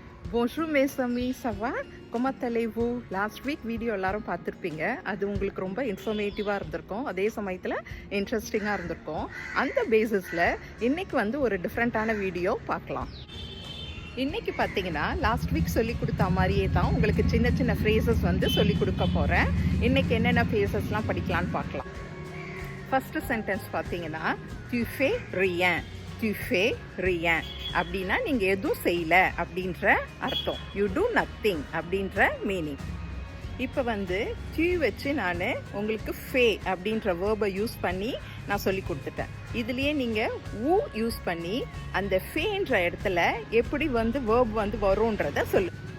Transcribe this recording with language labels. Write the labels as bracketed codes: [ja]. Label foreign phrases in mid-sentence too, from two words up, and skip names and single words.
[fr] Bonjour mes amis, ça va? Comment allez-vous? [en] last week video [ta] எல்லாரும் பார்த்துருப்பீங்க. அது உங்களுக்கு ரொம்ப இன்ஃபர்மேட்டிவாக இருந்திருக்கும், அதே சமயத்தில் இன்ட்ரெஸ்டிங்காக இருந்திருக்கும். அந்த பேசிஸில் இன்றைக்கி ஒரு [en] differentஆன video [ta] பார்க்கலாம். இன்றைக்கி பார்த்தீங்கன்னா [en] last week [ta] சொல்லி கொடுத்த மாதிரியே தான் உங்களுக்கு சின்ன சின்ன ஃப்ரேசஸ் சொல்லி கொடுக்க போகிறேன். இன்றைக்கி என்னென்ன ஃப்ரேசஸ்லாம் படிக்கலான்னு பார்க்கலாம். [en] first sentence [ta] பார்த்தீங்கன்னா [fr] tu fais rien. tu fais rien [ta] அப்படின்னா நீங்கள் எதுவும் செய்யலை அப்படின்ற அர்த்தம். [en] you do nothing அப்படின்ற மீனிங். [ta] இப்போ tu வச்சு நான் உங்களுக்கு ஃபே அப்படின்ற [en] verbஐ use [ta] பண்ணி நான் சொல்லி கொடுத்துட்டேன். இதுலேயே நீங்கள் ஊ யூஸ் பண்ணி அந்த ஃபேன்ற இடத்துல எப்படி வேர்ப் வரும்ன்றத சொல்லு.